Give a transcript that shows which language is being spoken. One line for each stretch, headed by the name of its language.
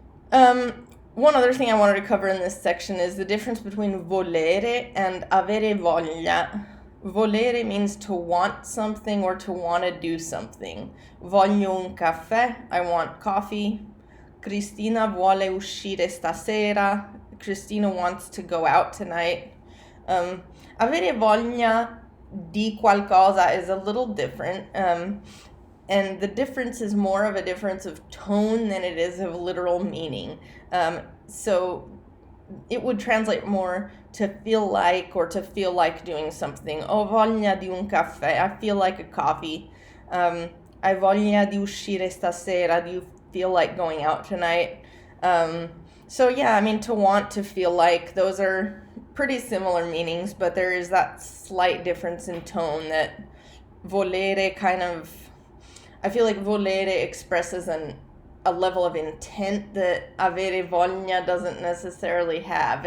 English: One other thing I wanted to cover in this section is the difference between volere and avere voglia. Volere means to want something or to want to do something.
Italian: Voglio un caffè,
English: I want coffee.
Italian: Cristina vuole uscire stasera.
English: Christina wants to go out tonight.
Italian: Avere voglia di qualcosa
English: is a little different. And the difference is more of a difference of tone than it is of literal meaning. So it would translate more to feel like or to feel like doing something.
Italian: Ho voglia di un caffè.
English: I feel like a coffee.
Italian: Hai voglia di uscire stasera.
English: Do you feel like going out tonight? So yeah, I mean, to want, to feel like, those are pretty similar meanings, but there is that slight difference in tone that volere I feel like volere expresses a level of intent that avere voglia doesn't necessarily have.